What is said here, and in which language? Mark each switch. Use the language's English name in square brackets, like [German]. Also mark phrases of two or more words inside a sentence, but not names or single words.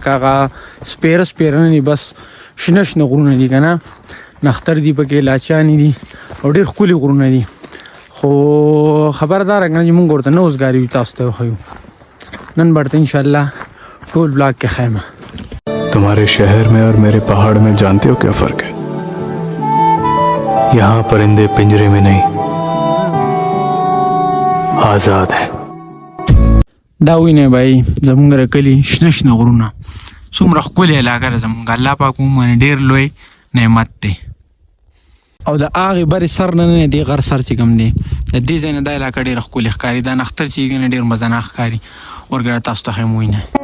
[Pashto] لکه هغه سپیره نه دي بس شنه غرونه دي که نه نختر دي پکې لاچیانې دي او ډېر ښکلي غرونه دي خو خبره دا ده که نه چې مونږ ورته نه اوسګاري یو تاسو ته وښیو نن به ورته انشاءالله ټول بلاک کې ښیم. [Urdu] تمہارے شہر میں اور میرے پہاڑ میں جانتے ہو کیا فرق ہے? یہاں پرندے پنجرے میں نہیں آزاد ہیں. [Pashto] دا وینئ بھائی زمونږ د کلي شنه غرونه څومره ښکلې علاقه ده زمونږ الله پاک موږ باندې ډېر لوی نعمت دی او د هغې برې سر نه نه دې غر سر چې کوم دی د دې ځای نه دا علاقه ډېره ښکلې ښکاري دا نختر چې یې ډېر مزناک ښکاري ورګره تاسو ته ښیم وینئ.